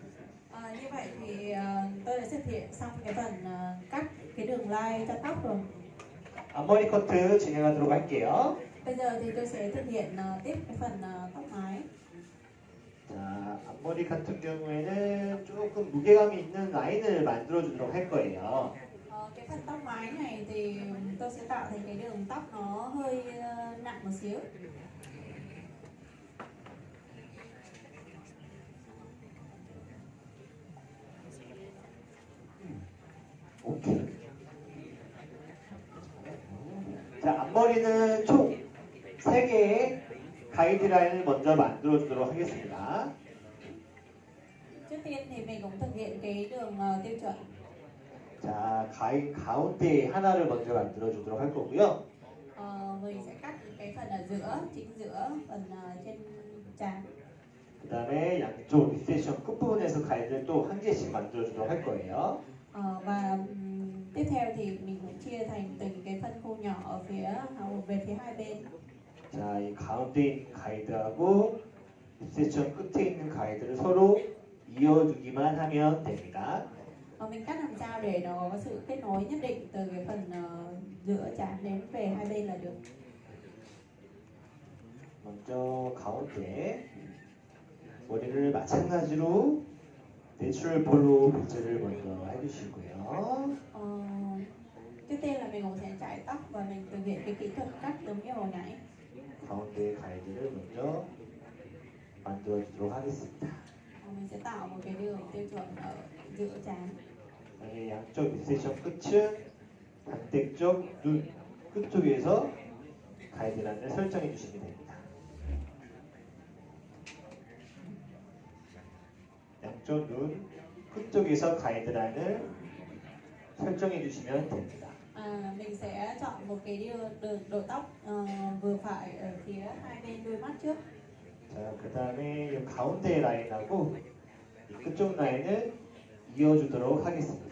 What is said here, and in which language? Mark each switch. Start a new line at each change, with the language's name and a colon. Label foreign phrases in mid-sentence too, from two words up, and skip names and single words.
Vietnamese: Như vậy thì tôi đã thực hiện xong cái phần cắt cái đường line cho tóc rồi.
Korean: 앞머리 커트 진행하도록 할게요.
Vietnamese: Bây giờ thì tôi sẽ thực hiện tiếp cái phần tóc mái.
Korean: 자, 앞머리 같은 경우에는 조금 무게감이 있는 라인을 만들어 주도록 할 거예요.
Vietnamese: Cái phần tóc mái này thì tôi sẽ tạo thành cái đường tóc nó hơi nặng một xíu.
Korean: 오케이. 자, 앞머리는 총 3개의 가이드라인을 먼저 만들어 주도록 하겠습니다.
Vietnamese: Trước tiên thì mình cũng thực hiện cái đường tiêu chuẩn.
Korean: 자, 가운데 하나를 먼저 만들어 주도록 할 거고요.
Vietnamese: Mình sẽ cắt cái phần ở giữa, chính giữa, phần trên trán.
Korean: 그 다음에 양쪽 리셋션 끝부분에서 가이드를 또 한 개씩 만들어 주도록 할 거예요.
Vietnamese: Và tiếp theo thì mình cũng chia thành từng cái phân khô nhỏ ở về phía hai bên.
Korean: 자, 이 가운데 있는 가이드하고 리셋션 끝에 있는 가이드를 서로 이어주기만 하면 됩니다.
Vietnamese: Mình cắt làm sao để nó có sự kết nối nhất định từ cái phần giữa trán đến về hai bên là được.
Korean: 먼저 가운데 머리를 마찬가지로
English: natural ball
Korean: 빗질을 먼저 해주시고요.
Vietnamese: Trước tiên là mình cũng sẽ chải tóc và mình thực hiện cái kỹ thuật cắt giống như hồi nãy.
Korean: 가운데 가이드를 먼저 만들어 주도록 하겠습니다.
Vietnamese: Mình sẽ tạo một cái đường tiêu chuẩn ở giữa trán.
Korean: 그다음에 양쪽 리셋션 끝은 반대쪽 눈 끝쪽에서 가이드라인을 설정해 주시면 됩니다. 양쪽 눈 끝쪽에서 가이드라인을 설정해 주시면 됩니다.
Vietnamese: Mình sẽ chọn một cái độ tóc vừa phải ở phía hai bên đuôi mắt trước.
Korean: 자, 그 다음에 이 가운데 라인하고 이 끝쪽 라인을 이어주도록 하겠습니다.